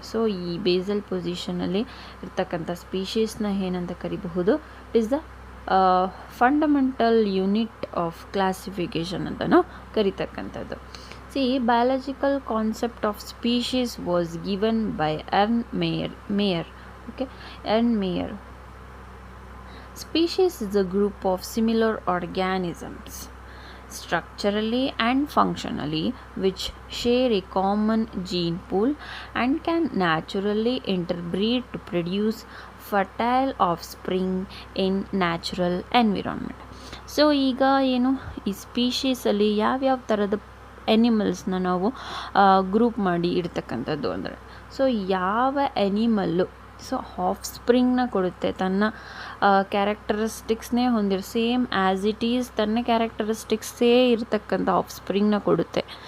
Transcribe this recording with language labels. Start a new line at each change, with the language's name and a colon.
Kannada: So ಈ basal ಪೊಸಿಷನಲ್ಲಿ ಇರ್ತಕ್ಕಂಥ ಸ್ಪೀಶೀಸ್ನ ಏನಂತ ಕರಿಬಹುದು?
English: it is the fundamental unit of classification
Kannada: ಅಂತಲೂ ಕರಿತಕ್ಕಂಥದ್ದು.
English: See, biological concept of species was given by Mayr. Okay, Mayr. Species is a group of similar organisms, structurally and functionally, which share a common gene pool and can naturally interbreed to produce fertile offspring in natural environment.
Kannada: So ಈಗ ಏನು ಈ ಸ್ಪೀಶೀಸಲ್ಲಿ ಯಾವ್ಯಾವ ಥರದ ಎನಿಮಲ್ಸ್ನ ನಾವು group ಮಾಡಿ ಇಡ್ತಕ್ಕಂಥದ್ದು ಅಂದರೆ, so ಯಾವ animal so of ಸ್ಪ್ರಿಂಗ್ನ ಕೊಡುತ್ತೆ, ತನ್ನ ಕ್ಯಾರೆಕ್ಟರಿಸ್ಟಿಕ್ಸ್ನೇ ಹೊಂದಿರೋ
English: same as it is
Kannada: ತನ್ನ ಕ್ಯಾರೆಕ್ಟರಿಸ್ಟಿಕ್ಸೇ ಇರ್ತಕ್ಕಂಥ ಆಫ್ ಸ್ಪ್ರಿಂಗ್ನ ಕೊಡುತ್ತೆ.